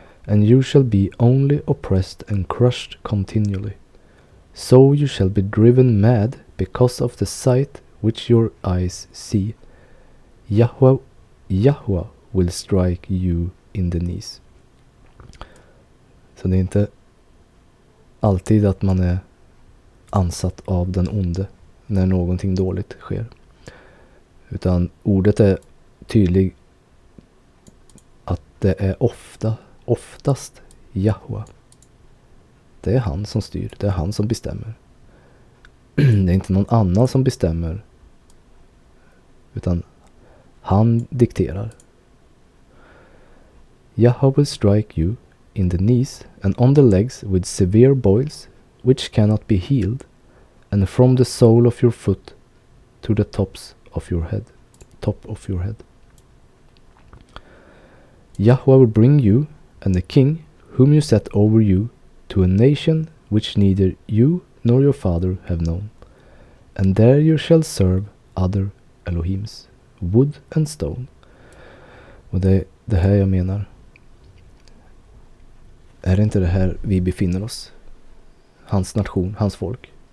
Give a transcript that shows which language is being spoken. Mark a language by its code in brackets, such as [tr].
[en] and you shall be only oppressed and crushed continually. So you shall be driven mad because of the sight which your eyes see. Yahweh will strike you in the knees. [sv] Så det är inte alltid att man är ansatt av den onde när någonting dåligt sker. Utan ordet är tydligt att det är oftast Yahweh. Det är han som styr, det är han som bestämmer. Det är inte någon annan som bestämmer, utan han dikterar. [en] Yahweh will strike you in the knees and on the legs with severe boils which cannot be healed, and from the sole of your foot to the top of your head. Yahweh will bring you and the king whom you set over you to a nation which neither you nor your father have known, and there you shall serve other Elohims, wood and stone. [sv] Och det är det här jag menar. Är det inte det här vi befinner oss? Hans nation, hans folk.